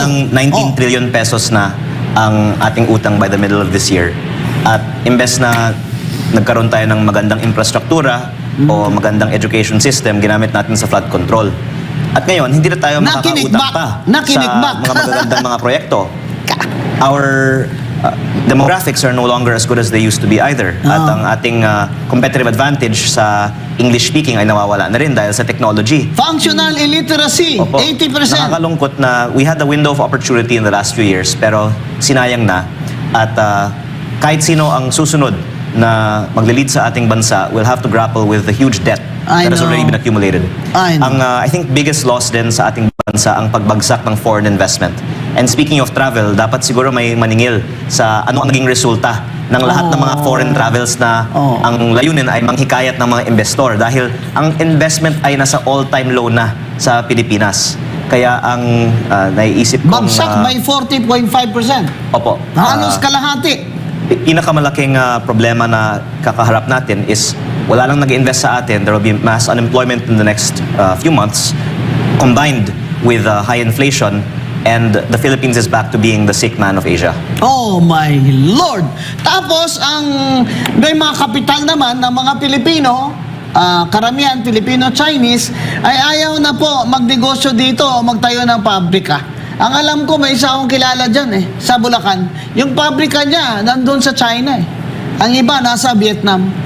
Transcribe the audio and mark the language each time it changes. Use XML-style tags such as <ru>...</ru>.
<tl>ng 19 trillion pesos na ang ating utang</tl> <en>by the middle of this year.</en> <tl>At imbes na nagkaroon tayo ng magandang infrastruktura o magandang education system, ginamit natin sa flood control. At ngayon, hindi na tayo makakautang pa sa mga magagandang mga proyekto.</tl> <en>Our demographics are no longer as good as they used to be either.</en> <tl>At ang ating competitive advantage sa English speaking ay nawawala na rin dahil sa technology.</tl> <en>Functional illiteracy,</en> <tl>Opo.</tl> <en>80%.</en> <tl>Nakakalungkot na</tl> <en>we had a window of opportunity in the last few years</en> <tl>pero sinayang na at kahit sino ang susunod na maglilid sa ating bansa</tl> <en>will have to grapple with the huge debt I that has know. already been accumulated. I know.</en> <tl>Ang I think biggest loss din sa ating bansa ang pagbagsak ng foreign investment.</tl> <en>And speaking of travel,</en> <tl>dapat siguro may maningil sa ano ang naging resulta ng lahat ng mga foreign travels na Oh. ang layunin ay manghikayat ng mga investor dahil ang investment ay nasa all-time low na sa Pilipinas. Kaya ang naiisip kong... Bagsak by 40.5%. Opo. Halos kalahati. Pinakamalaking problema na kakaharap natin is wala lang nag-invest sa atin.</tl> <en>There will be mass unemployment in the next few months combined with high inflation, and the Philippines is back to being the sick man of Asia. Oh my Lord!</en> <tl>Tapos, may mga kapital naman ng mga Pilipino, karamihan Filipino-Chinese, ay ayaw na po magnegosyo dito o magtayo ng pabrika. Ang alam ko, may isa akong kilala dyan sa Bulacan. Yung pabrika niya, nandun sa China Ang iba, nasa Vietnam.</tl>